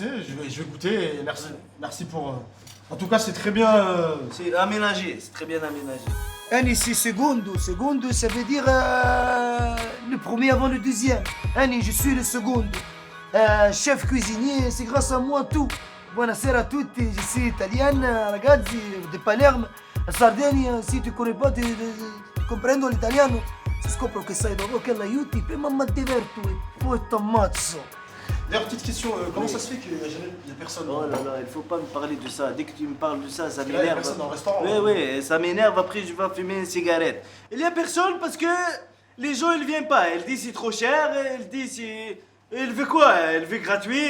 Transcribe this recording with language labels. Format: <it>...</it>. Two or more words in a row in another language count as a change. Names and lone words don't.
<fr>Je vais goûter. Et merci. Merci pour. En tout cas, c'est très bien. C'est aménagé, c'est très bien aménagé. Annie, c'est secondo. Secondo, ça veut dire le premier avant le deuxième. Annie, je suis le secondo. Chef cuisinier, c'est grâce à moi tout.</fr> <it>Buonasera a tutti,</it> <fr>je suis italienne, ragazzi, de Palerme, Sardegna. Si tu connais pas,</fr> <it>comprendo l'italiano. Si scopro che sai dopo che l'aiuti, prima mi diverto e poi t'ammazzo.</it> <fr>D'ailleurs, petite question, comment ça se fait qu'il n'y a jamais il y a personne Oh là là, il faut pas me parler de ça. Dès que tu me parles de ça, ça Là, il y a m'énerve. personne dans le restaurant. Oui, oui, ça m'énerve. Après, je vais fumer une cigarette. Il y a personne parce que les gens, ils viennent pas. Ils disent c'est trop cher. Ils disent c'est. Il veut quoi? Il veut gratuit.</fr>